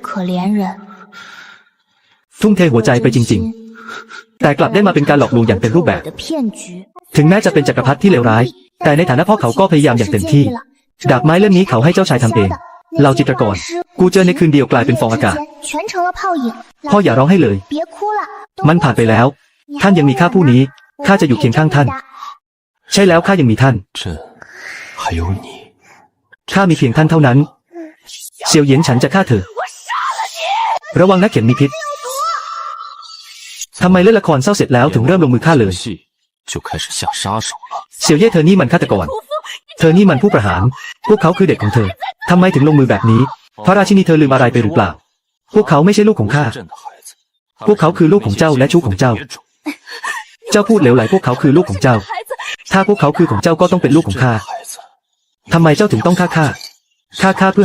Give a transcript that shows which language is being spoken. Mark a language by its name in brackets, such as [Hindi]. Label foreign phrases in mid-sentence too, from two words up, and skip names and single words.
[Thai] ทุ่มเทหัวใจไปจริงๆแต่กลับได้มาเป็นการหลอกลวงอย่างเต็มรูปแบบถึงแม้จะเป็นจักรพรรดิที่เลวร้ายแต่ในฐานะพ่อเขาก็พยายามอย่างเต็มที่ดาบไม้เล่มนี้เขาให้เจ้าชายทำเองเหล่าจิตรกรกูเจอในคืนเดียวกลายเป็นฟองอากาศพ่ออย่าร้องให้เลยมันผ่านไปแล้วท่านยังมีข้าผู้นี้ข้าจะอยู่เคียงข้างท่านใช่แล้วข้ายังมีท่าน [Chinese] 朕还有你 [Thai] ข้ามีเพียงท่านเท่านั้นเซียวเหยียนฉันจะฆ่าเธอระวังนะเข็มมีพิษทำไมเล่นละครเศร้าเสร็จแล้วถึงเริ่มลงมือฆ่าเลย [Chinese] 戏就开始下杀手了 [Thai] เซียวเย่เธอนี่มันฆาตกรเธอนี่มันผู้ประหารพวกเขาคือเด็กของเธอทำไมถึงลงมือแบบนี้พระราชินีเธอลืมอะไรไปหรือเปล่าพวกเขาไม่ใช่ลูกของข้าพวกเขาคือลูก ของเจ้าและชู้ของเจ้าเจ้าพูดเหลวไหลพวกเขาคือลูกของเจ้าถ้าพวกเขาคือของเจ้าก็ต้องเป็นลูกของข้าทำไมเจ้าถึงต้องฆ่าข้าเพื่อ